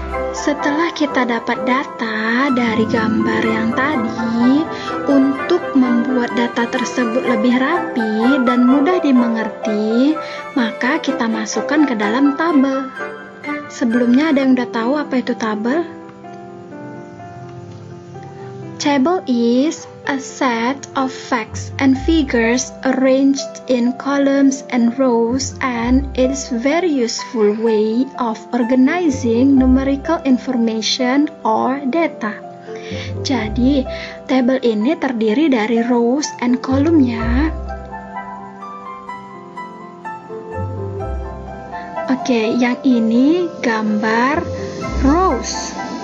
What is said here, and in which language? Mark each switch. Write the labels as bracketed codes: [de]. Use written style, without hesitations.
[id] Setelah kita dapat data dari gambar yang tadi, untuk membuat data tersebut lebih rapi dan mudah dimengerti, maka kita masukkan ke dalam tabel. Sebelumnya ada yang udah tahu apa itu tabel? [en] Table is a set of facts and figures arranged in columns and rows, and it is very useful way of organizing numerical information or data. [id] Jadi, tabel ini terdiri dari [en] rows and column [id] ya. Oke, yang ini gambar rows.